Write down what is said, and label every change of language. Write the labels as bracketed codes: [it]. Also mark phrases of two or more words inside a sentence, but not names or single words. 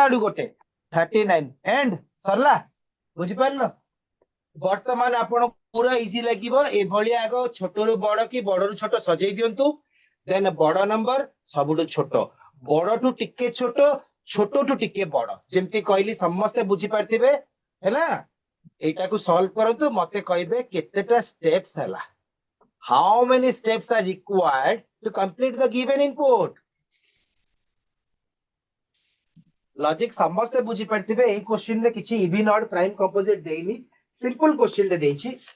[or] ଆଡୁ ଗୋଟେ 39 ଏଣ୍ଡ ସରିଲା ବୁଝିପାରିଲ ବର୍ତ୍ତମାନ ଆପଣ ପୁରା ଇଜି ଲାଗିବ ଏଭଳି ଆଗ ଛୋଟରୁ ବଡ କି ବଡରୁ ଛୋଟ ସଜେଇ ଦିଅନ୍ତୁ ଦେନ୍ ବଡ ନମ୍ବର ସବୁଠୁ ଛୋଟ ବଡଠୁ ଟିକେ ଛୋଟ ଛୋଟଠୁ ଟିକେ ବଡ ଯେମିତି କହିଲି ସମସ୍ତେ ବୁଝିପାରିଥିବେ ହେଲା ଏଇଟାକୁ ସଲ୍ଭ କରନ୍ତୁ ମତେ କହିବେ କେତେଟା steps ହେଲା [en] how many steps are required to complete the given input [or] ଲଜିକ ସମସ୍ତେ ବୁଝିପାରିଥିବେ ଏଇ କ୍ୱେଶ୍ଚିନ ରେ କିଛି [en] even odd prime composite [or] ଦେଇନି [en] simple question [or] ରେ ଦେଇଛି